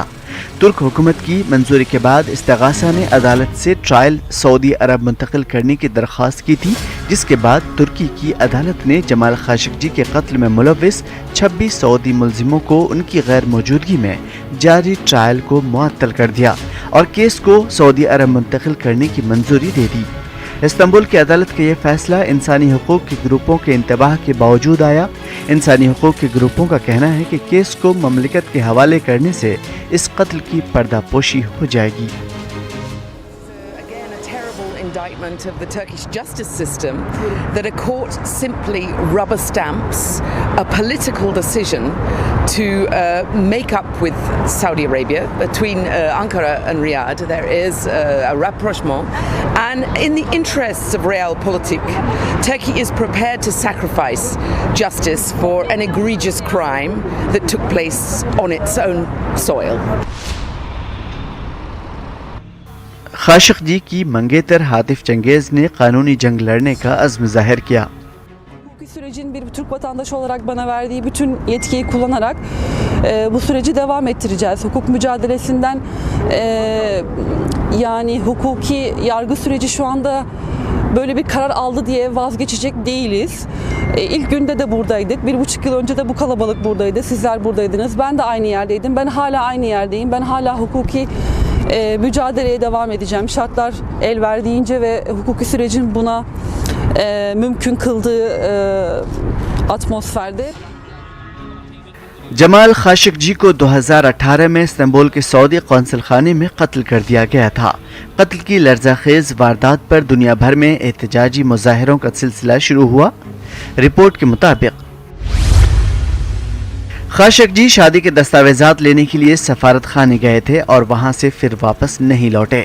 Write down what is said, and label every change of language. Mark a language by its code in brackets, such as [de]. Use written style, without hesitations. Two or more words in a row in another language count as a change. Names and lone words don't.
[ur] ترک حکومت کی منظوری کے بعد استغاثہ نے عدالت سے ٹرائل سعودی عرب منتقل کرنے کی درخواست کی تھی، جس کے بعد ترکی کی عدالت نے جمال خاشگی کے قتل میں ملوث 26 سعودی ملزموں کو ان کی غیر موجودگی میں جاری ٹرائل کو معطل کر دیا اور کیس کو سعودی عرب منتقل کرنے کی منظوری دے دی. استنبول کی عدالت کا یہ فیصلہ انسانی حقوق کے گروپوں کے انتباہ کے باوجود آیا. انسانی حقوق کے گروپوں کا کہنا ہے کہ کیس کو مملکت کے حوالے کرنے سے اس قتل کی پردہ پوشی ہو جائے گی. [en] Indictment of the Turkish justice system that a court simply rubber stamps a political decision to make up with Saudi Arabia. Between Ankara and Riyadh there is a rapprochement, and in the interests of realpolitik, Turkey is prepared to sacrifice justice for an egregious crime that took place on its own soil. [ur] خاشگی کی منگیتر ہاتف چنگیز نے قانونی جنگ لڑنے کا عزم ظاہر کیا. [tr] sürecin bir Türk vatandaşı olarak bana verdiği bütün yetkiyi kullanarak bu süreci devam ettireceğiz. Hukuk mücadelesinden yani hukuki yargı süreci şu anda böyle bir karar aldı diye vazgeçecek değiliz. İlk günde de buradaydık. 1,5 yıl önce de bu kalabalık buradaydı. Sizler buradaydınız. Ben de aynı yerdeydim. Ben hala aynı yerdeyim. Ben hala hukuki mücadeleye devam edeceğim. Şartlar el verdiğince ve hukuki sürecin buna mümkün kıldığı atmosferde. [ur] جمال خاشکجی کو 2018 میں استنبول کے سعودی قونصل خانے میں قتل کر دیا گیا تھا. قتل کی لرزہ خیز واردات پر دنیا بھر میں احتجاجی مظاہروں کا سلسلہ شروع ہوا. رپورٹ کے مطابق خاشکجی شادی کے دستاویزات لینے کے لیے سفارت خانے گئے تھے اور وہاں سے پھر واپس نہیں لوٹے.